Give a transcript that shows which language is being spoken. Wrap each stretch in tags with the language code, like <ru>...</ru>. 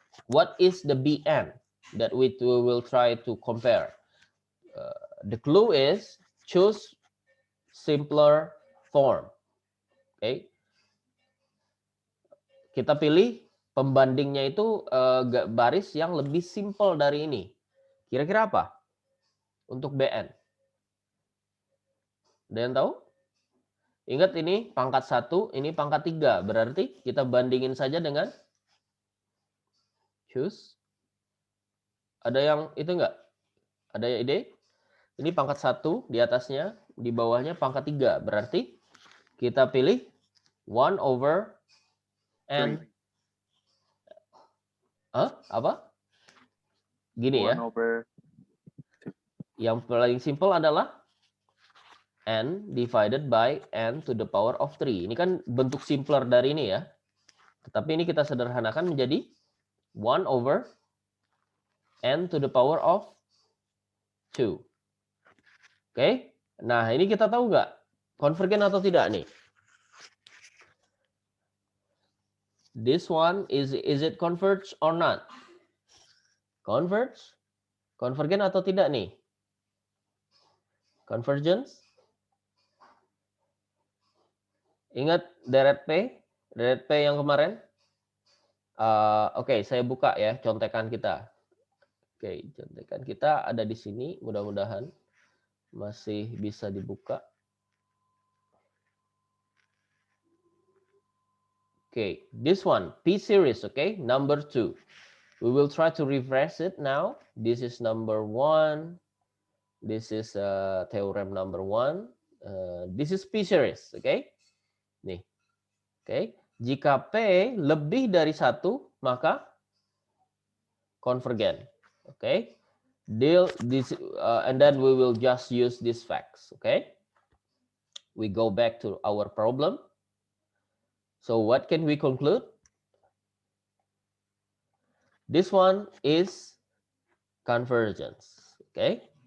<en>What is the BN that we will try to compare? The clue is choose simpler form. Okay.</en> <id>Kita pilih pembandingnya itu baris yang lebih simple dari ini. Kira-kira apa untuk BN? Ada yang tahu? Ingat ini pangkat 1, ini pangkat 3. Berarti kita bandingin saja dengan choose. Ada yang itu enggak? Ada ide? Ini pangkat 1 di atasnya, di bawahnya pangkat 3. Berarti kita pilih 1 over n. Apa? Gini ya.</id> <en>1 over.</en> <id>Yang paling simple adalah</id> <en>n divided by n to the power of 3.</en> <id>Ini kan bentuk simpler dari ini ya. Tetapi ini kita sederhanakan menjadi</id> <en>1 over n to the power of 2.</en> <id>Oke. Nah, ini kita tahu nggak konvergen atau tidak nih?</id> <en>This one is it converge or not? Converge?</en> <id>Konvergen atau tidak nih?</id> <en>Convergence?</en> <id>Ingat deret P? Deret P yang kemarin? Oke, saya buka ya contekan kita. Oke, contekan kita ada di sini. Mudah-mudahan masih bisa dibuka.</id> <en>Okay, this one, P series, okay, number 2. We will try to refresh it now. This is number 1. This is theorem number 1. This is P series, okay? Nih, okay.</en> <id>Jika P lebih dari 1, maka convergen, okay?</id> <en>Deal this, and then we will just use these facts, okay? We go back to our problem. So what can we conclude? This one is convergence, okay?</en>